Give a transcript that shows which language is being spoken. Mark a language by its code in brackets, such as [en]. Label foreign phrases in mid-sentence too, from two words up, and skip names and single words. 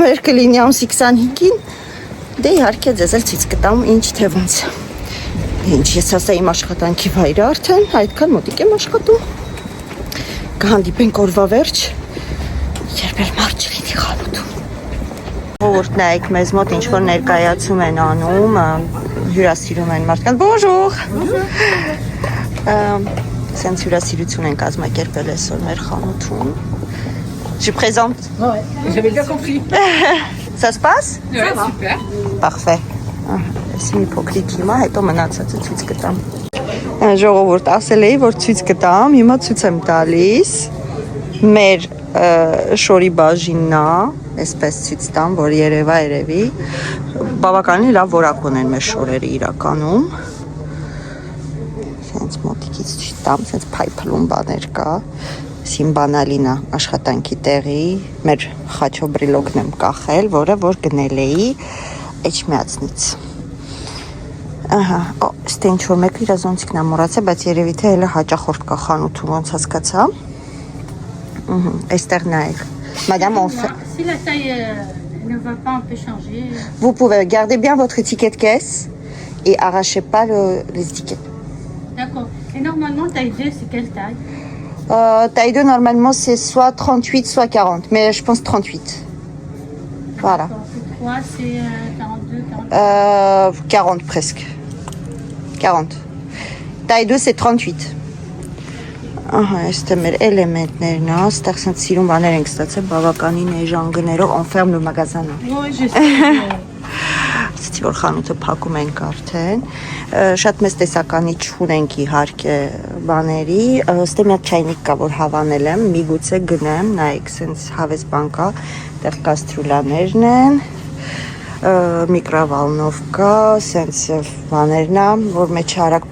[hy] մեր կլինի ամսի 25-ին, դե իհարկե ձեզ էլ ցույց կտամ ինչ թե ոնց։ Ինչ ես ասա իմ աշխատանքի վայրը արդեն, այդքան մոտիկ եմ աշխատում։ Կհանդիպենք օրվա վերջ, երբ էլ մարդ չլինի խանութում։ Ժողովուրդ նայեք մեզ մոտ ինչ որ ներկայացում են անում, հյուրասիրում են մարդկանց։ Bonjour։ Սենց հյուրասիրություն են կազմակերպել այսօր մեր խանութում։ [fr] Je présente. Ouais, j'avais bien compris. Ça se passe? Ouais, super. Parfait. [hy] Այսի մի փոքրիկ հիմա, հետո մնացածը ցույց կտամ։ Ժողովուրդ, ասել էի, որ ցույց կտամ, հիմա ցույց եմ տալիս։ Մեր շորի բաժինն է, այսպես ցույց տամ, որ երևի։ Բավականին լավ որակ ունեն մեր շորերը իրականում։ Սենց մոտիկից ցույց տամ, սենց փայփլուն բաներ կա։ Սին բանալինա աշխատանքի տեղի, մեր խաչոբրիլոկն եմ կախել, որը որ գնել էի Էջմիածնից։ Ահա, ստե ինչ որ մեկը իր զոնցիկն է մոռացել, բայց երևի թե հələ հաճախորդ կա խանութում, ոնց հասկացա։ Այստեղ նայեք։ [fr] Madame, on fait... Si la taille ne va pas, on peut changer. Vous pouvez garder bien votre ticket de caisse et arrachez pas les étiquettes. D'accord. Et normalement, taille 2, c'est quelle taille? Taille 2, normalement, c'est soit 38, soit 40. Mais je pense 38. Voilà. Donc, le 3, c'est 42, 40. 40 presque. 40. Taille 2, c'est 38. [hy] Ահա, այստեղ մեր էլեմենտներն է, այստեղ սենց սիրուն բաներ ենք ստացել, բավականին էժան գներով, [fr] on ferme le magasin. Oui, je sais. [hy] Ասեցի, որ խանութը փակում ենք արդեն, շատ մեծ տեսականի չունենք իհարկե բաների, ստե մի հատ չայնիկ կա, որ հավանել եմ, միգուցե գնեմ, նայեք, սենց հավես բան կա, տեղ կաստրուլաներն են, միկրովալնովկա, սենց բաներն է, որ մեջ արագ